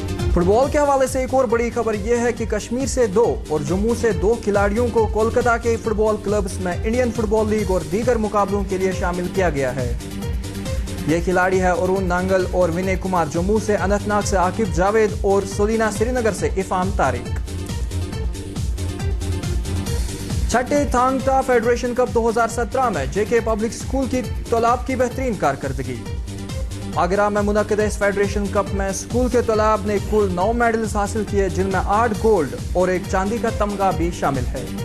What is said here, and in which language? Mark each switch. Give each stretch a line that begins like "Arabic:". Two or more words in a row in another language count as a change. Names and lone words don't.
Urdu: فٹ بال کے حوالے سے ایک اور بڑی خبر یہ ہے کہ کشمیر سے 2 اور جموں سے 2 کھلاڑیوں کو کولکتہ کے فٹ بال کلبز میں انڈین فٹ بال لیگ اور دیگر مقابلوں کے لیے شامل کیا گیا ہے۔ یہ کھلاڑی ہے ارون نانگل اور ونے کمار جموں سے، اننت ناگ سے عاقب جاوید اور سولینا سری نگر سے افام طارق۔ چھٹے تھانگ ٹا فیڈریشن کپ 2017 میں جے کے پبلک اسکول کی طلاب کی بہترین کارکردگی۔ آگرہ میں منعقد اس فیڈریشن کپ میں اسکول کے طلاب نے کل 9 میڈلز حاصل کیے، جن میں 8 گولڈ اور 1 چاندی کا تمغہ بھی شامل ہے۔